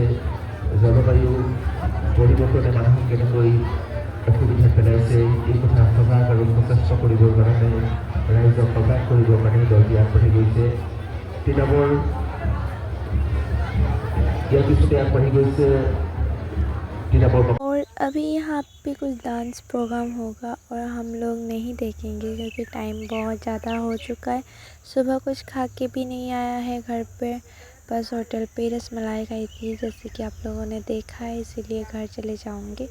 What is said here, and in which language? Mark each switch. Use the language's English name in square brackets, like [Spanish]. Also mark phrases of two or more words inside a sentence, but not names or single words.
[Assamese] জলবায়ু পৰিৱৰ্তনে মানুহক কেনেকৈ অসুবিধাত পেলাইছে এই কথা সজাগ আৰু সচেষ্ট কৰিবৰ কাৰণে ৰাইজক সজাগ কৰিবৰ কাৰণে দলটি আগবাঢ়ি গৈছে। তিতাবৰ ইয়াৰ পিছতে আগবাঢ়ি গৈছে তিতাবৰ। [Hindi] और अभी यहाँ पे कुछ डांस प्रोग्राम होगा और हम लोग नहीं देखेंगे क्योंकि टाइम बहुत ज़्यादा हो चुका है। सुबह कुछ खा के भी नहीं आया है घर पे, बस होटल पे रसमलाई खाई थी जैसे कि आप लोगों ने देखा है, इसीलिए घर चले जाऊंगी।